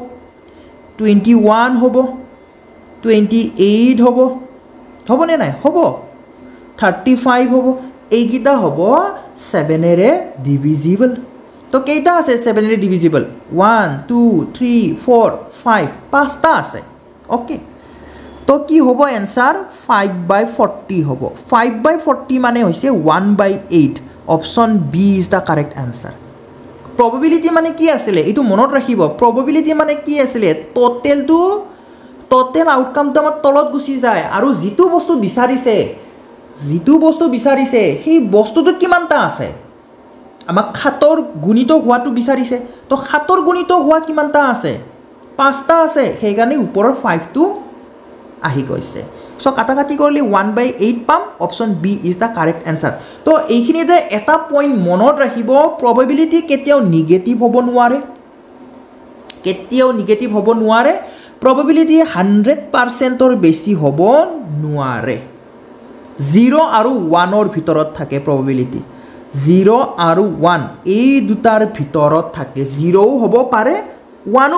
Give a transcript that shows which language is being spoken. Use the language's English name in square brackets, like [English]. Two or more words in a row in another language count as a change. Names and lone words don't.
[Assamese] 21 হ'ব 28 হ'ব হ'বনে নাই হ'ব 35 হ'ব এইকেইটা হ'ব 7 [English] are divisible [Assamese] তো কেইটা আছে 7 [English] are divisible [Assamese] 1 2 3 4 5 পাঁচটা আছে ওকে তো কি হ'ব এনসাৰ 5/40 হ'ব 5/40 মানে হৈছে 1/8 [English] option B is the correct answer [Assamese] probability মানে কি আছিলে এটো মনত ৰাখিব probability মানে কি আছিলে [English] total outcomeটো [Assamese] আমাৰ তলত গুচি যায় আৰু যিটো বস্তু বিচাৰিছে সেই বস্তুটো কিমানটা আছে আমাক 7ৰ গুণিত হোৱাটো বিচাৰিছে তো 7ৰ গুণিত হোৱা কিমানটা আছে 5টা আছে সেই কাৰণে ওপৰৰ 5 টো আহি গৈছে সো কাটাকাটি কৰিলে 1/8 পাম [English] option B is the correct answer [Assamese] তো এইখিনিতে এটা পইণ্ট মনত ৰাখিব probability কেতিয়াও নিগেটিভ হ'ব নোৱাৰে probability 100% ৰ বেছি হ'ব নোৱাৰে 0 আৰু 1 ৰ ভিতৰত থাকে probability 0 আৰু 1 এই দুটাৰ ভিতৰত থাকে 0 হ'ব পাৰে 1